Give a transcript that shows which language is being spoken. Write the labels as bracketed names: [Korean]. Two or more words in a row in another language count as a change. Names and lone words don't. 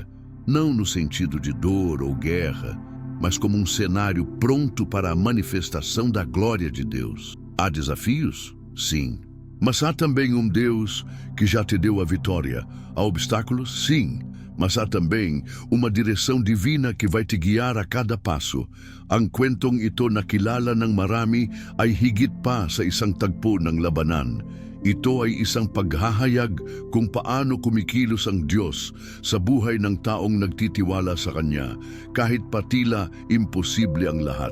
[Portuguese] Não no sentido de dor ou guerra, mas como um cenário pronto para a manifestação da glória de Deus. Há desafios? Sim. Mas há também um Deus que já te deu a vitória. Há obstáculos? Sim. Mas há também uma direção divina que vai te guiar a cada paso. [Filipino] Ang kwentong ito nakilala ng marami ay higit pa sa isang tagpo ng labanan. Ito ay isang paghahayag kung paano kumikilos ang Diyos sa buhay ng taong nagtitiwala sa Kanya, kahit patila imposible ang lahat.